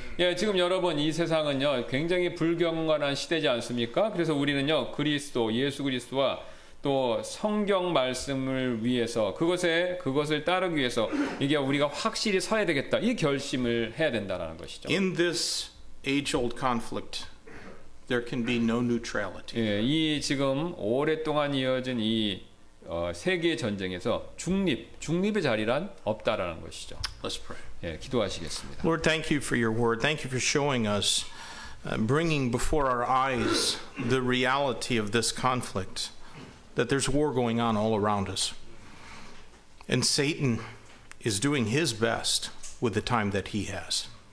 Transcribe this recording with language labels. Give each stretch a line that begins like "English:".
Korean: 예, 지금 여러분 이 세상은요 굉장히 불경건한 시대지 않습니까? 그래서 우리는요 예수 그리스도와 또 성경 말씀을 위해서 그것을 따르기 위해서 이게 우리가 확실히 서야 되겠다 이 결심을 해야 된다라는 것이죠.
English: In this age-old conflict, there can be no neutrality.
Korean: 예, 이 지금 오랫동안 이어진 이 세계 전쟁에서 중립의 자리란 없다라는 것이죠.
English: Let's pray.
Korean: 예, 기도하시겠습니다.
English: Lord, thank you for your word. Thank you for showing us, bringing before our eyes the reality of this conflict, that there's war going on all around us. And Satan is doing his best with the time that he has.